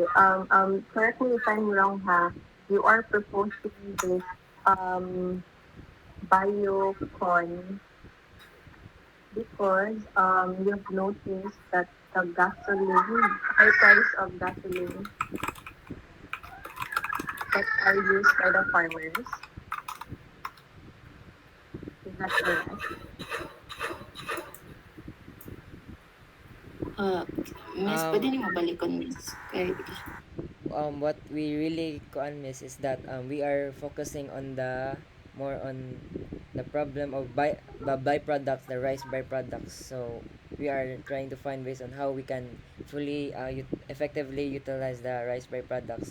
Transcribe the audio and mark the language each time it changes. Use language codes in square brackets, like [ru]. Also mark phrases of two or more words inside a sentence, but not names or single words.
[en] Correct me if I'm wrong, ha. You are proposing this um biocorn because you've noticed that the gasoline, high price of gasoline, that are used by the farmers. Is that correct? Uh, Miss, [ceb] pwede Um, niyo mabalikon, Miss. Kay, [en] what we really kuan miss is that we are focusing on the more on the problem of byproducts, the rice byproducts. So we are trying to find ways on how we can fully effectively utilize the rice byproducts.